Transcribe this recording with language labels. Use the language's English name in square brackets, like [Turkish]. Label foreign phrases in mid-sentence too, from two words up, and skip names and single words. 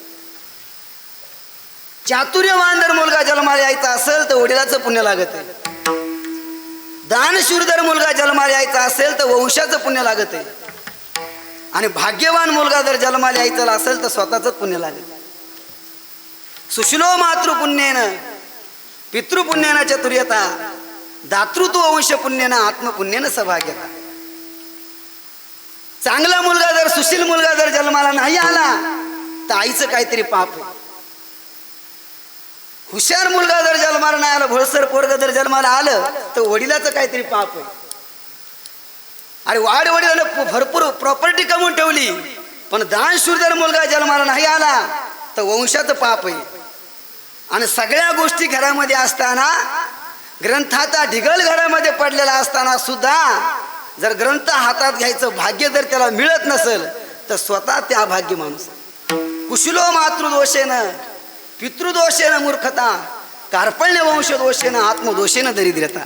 [Marathi] चातुर्यवान जर मुलगा जन्माला यायचा असेल तर वडिलाचं पुण्य लागत आहे. दानशूर जर मुलगा जन्माला यायचा असेल तर वंशाचं पुण्य लागत आहे. आणि भाग्यवान मुलगा जर जन्माला यायचा असेल तर स्वतःच पुण्य लागत. [Sanskrit] सुशिलो मातृपुण्येनं पितृपुण्यानं चतुर्यता, दातृत्व वंश पुण्यनं आत्मपुण्यनं सभाग्यता. [Marathi] चांगला मुलगा जर, सुशील मुलगा जर जन्माला नाही आला तर आईचं काहीतरी पाप आहे. हुशार मुलगा जर जन्माला नाही आला, भोळसर पोरग जर जन्माला आलं तर वडिलाचं काहीतरी पाप आहे. अरे वडिलानं भरपूर प्रॉपर्टी कमवून ठेवली, पण दानशूर जर मुलगा जन्माला नाही आला तर वंशाचं पाप आहे. आणि सगळ्या गोष्टी घरामध्ये असताना, ग्रंथाचा ढिगल घरामध्ये पडलेला असताना सुद्धा जर ग्रंथ हातात घ्यायचं भाग्य जर त्याला मिळत नसेल तर स्वतः त्या भाग्य माणूस. [Sanskrit] कुशलो मातृदोषेनं पितृदोषेनं मूर्खता, कार्पण्य वंशदोषेनं आत्मदोषेनं दरिद्रता.